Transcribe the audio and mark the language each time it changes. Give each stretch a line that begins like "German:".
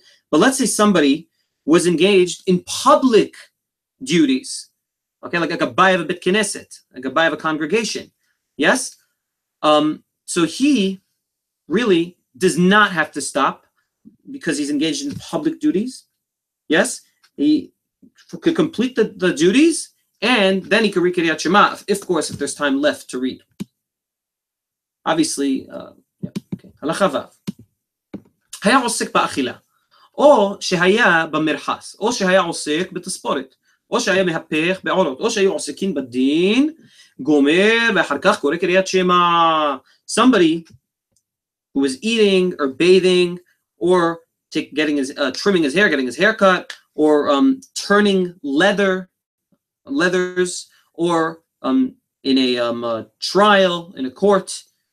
English: But let's say somebody was engaged in public duties, okay, like a gabbai of a bit knesset, a gabbai of a congregation, yes? So he really does not have to stop because he's engaged in public duties, yes? He could complete the duties, and then he could read Keriyat Shema, of course, if there's time left to read.
Hebrew: Obviously, הלכה ו' היה עוסק באכילה, או שהיה במרחס, או שהיה עוסק בתספורת, או שהיה מהפך בעולות, או שהיו עוסקים בדין, גומר ואחר כך קורא קריאת שמע.
English: Somebody who was eating or bathing or trimming his hair, getting his hair cut, or turning leathers, or in a trial, in a court.